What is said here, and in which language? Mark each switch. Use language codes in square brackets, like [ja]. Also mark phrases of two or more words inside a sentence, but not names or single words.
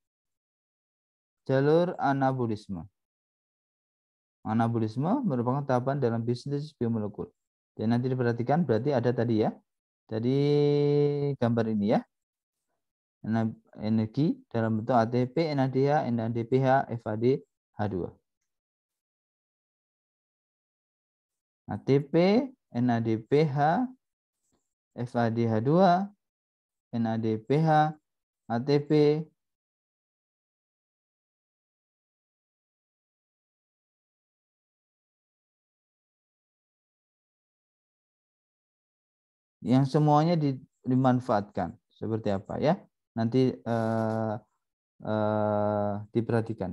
[id] Jalur anabolisme. Anabolisme merupakan tahapan dalam biosintesis biomolekul. Dan nanti diperhatikan berarti ada tadi ya. Tadi gambar ini ya. Energi dalam bentuk ATP, NADH, NADPH, FAD, H2. ATP, NADPH, FADH2, NADPH, ATP, yang semuanya dimanfaatkan. Seperti apa ya? Nanti diperhatikan.